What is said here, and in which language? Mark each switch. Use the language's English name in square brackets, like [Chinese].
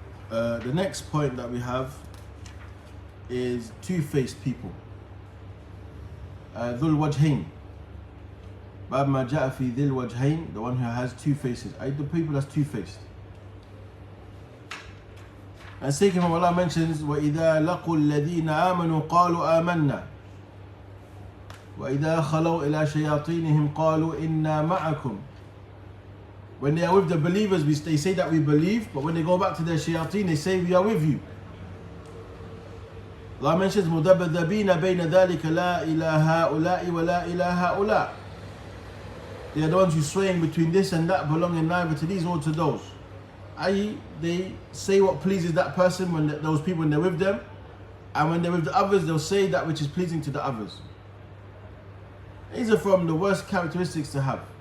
[English] The next point that we have is two-faced people. Dhul wajhain. [Arabic] Bab ma ja'a fi dhil wajhain, [English] the one who has two faces. The people that's two-faced. And Sayyidina from Allah mentions, [Arabic] وَإِذَا لَقُوا الَّذِينَ آمَنُوا قَالُوا آمَنَّا وَإِذَا خَلَوْا إِلَى شَيَاطِينِهِمْ قَالُوا إِنَّا مَعَكُمْ. [English] When they are with the believers, they say that we believe, but when they go back to their shayateen, they say we are with you. Allah mentions [Arabic] مُذَبَذَبِينَ بَيْنَ ذَلِكَ لَا إِلَى هَؤُلَاءِ وَلَا إِلَى هَؤُلَاءِ. [English] They are the ones who swaying between this and that, belonging neither to these or to those. I.e., they say what pleases that person when those people when they're with them, and when they're with the others, they'll say that which is pleasing to the others. These are from the worst characteristics to have.